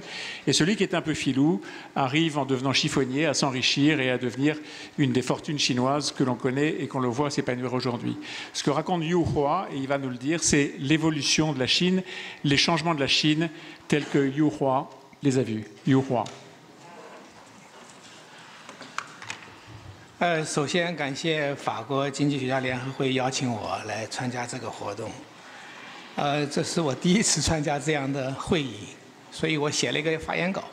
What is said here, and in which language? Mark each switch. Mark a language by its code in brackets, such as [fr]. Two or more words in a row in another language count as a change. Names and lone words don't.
[fr] Et celui qui est un peu filou arrive en devenant chiffonnier à s'enrichir et à devenir une des fortunes chinoises que l'on connaît et qu'on le voit s'épanouir aujourd'hui. Ce que raconte Yu Hua, et il va nous le dire, c'est l'évolution de la Chine, les changements de la Chine tels que Yu Hua les a vus. Yu Hua. [zh] 首先感谢法国经济学家联合会邀请我来参加这个活动。这是我第一次参加这样的会议，所以我写了一个发言稿。